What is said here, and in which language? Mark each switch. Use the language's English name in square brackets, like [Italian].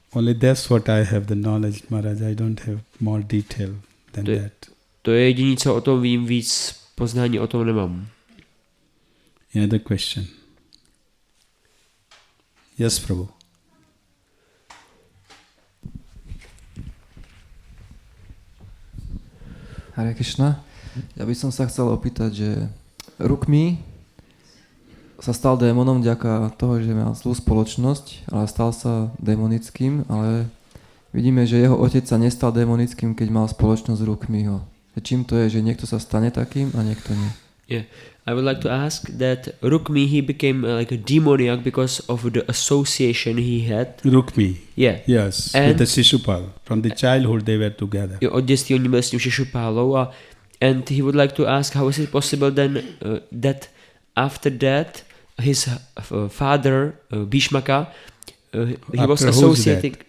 [English] Only that's what I have the knowledge, Maharaj. I don't have more detail than that. [Czech] To je jediné, co o tom vím, víc poznání o tom nemám. [English] Another question. Yes, Prabhu. Hare Krishna. [Slovak] Ja by som sa chcel opýtať, že Rukmi sa stal démonom vďaka toho, že mal zlú spoločnosť, ale stal sa démonickým, ale vidíme, že jeho otec sa nestal démonickým, keď mal spoločnosť s Rukmiho. Čím to je, že niekto sa stane takým a niekto nie? [English] Yeah, I would like to ask that Rukmi, he became like a demoniac because of the association he had. Rukmi. Yeah. Yes, with the Shishupal. From the childhood they were together. [Czech] Od dětství oni byli s tím Šishupálou [English] and he would like to ask how is it possible then that after that his father Bhishmaka he was associating.